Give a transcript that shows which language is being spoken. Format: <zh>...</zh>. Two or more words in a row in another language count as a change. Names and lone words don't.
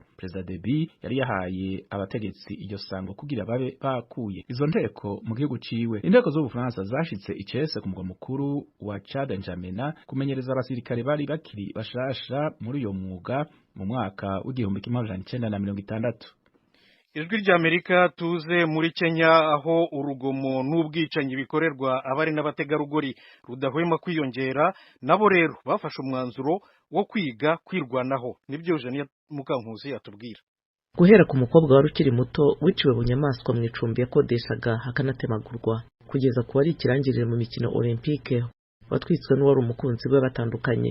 <rn>Perezida Deby yari yahaye abategetsi iryo sango kugira babe bakuye izo nteko mu gihugu ciwe. Inteko z'Ubufaransa zashitse icese ku mugwa mukuru wa Chad N'Djamena kumenyereza abasirikare bari bakiri bashasha muri uyo mwuga mu mwaka w'1960.</rn> <rw>Ijwi rya Amerika tuze muri Kenya, aho urugomo n'ubwicanyi bikorerwa abari n'abategarugori rudahwema kwiyongera. Nabo rero bafashe umwanzuro wo kwiga kwirwanaho. Nibyo Eugene Mukankusi atubwira. Guhera ku mukobwa wari ukiri muto wiciwe bunyamaswa mu icumbi yakodeshaga hakanatemagurwa, kugeza ku wari ikirangirire mu mikino Olympique watwitswe n'uwari umukunzi we batandukanye.</rw>